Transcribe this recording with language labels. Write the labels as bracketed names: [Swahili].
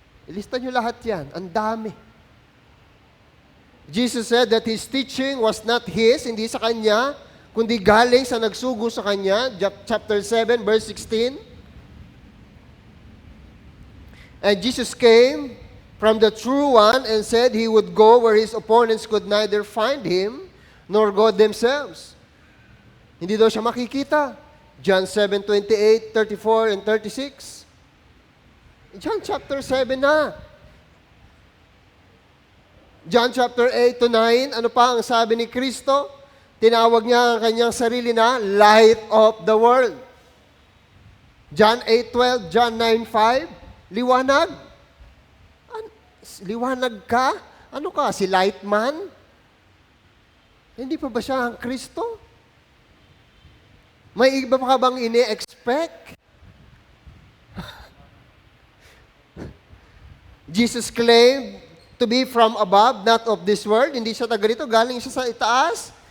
[Filipino] Ilista nyo lahat yan. Ang dami. [English] Jesus said that His teaching was not His, [Filipino] hindi sa Kanya, kundi galing sa nagsugo sa Kanya. [English] Chapter 7, verse 16. And Jesus came from the true one and said He would go where His opponents could neither find Him nor God themselves. [Filipino] Hindi daw siya makikita. [English] John 7:28, 34, and 36. John chapter 7 na. [Filipino] John chapter 8 to 9, ano pa ang sabi ni Kristo? Tinawag niya ang kanyang sarili na [English] light of the world. [Filipino] John 8:12, John 9:5, liwanag. Liwanag ka? Ano ka? Si light man? Hindi pa ba siya ang Kristo? May iba pa ka bang ini-expect? [English] Jesus claimed to be from above, not of this world. [Filipino] Hindi siya taga rito, galing siya sa itaas.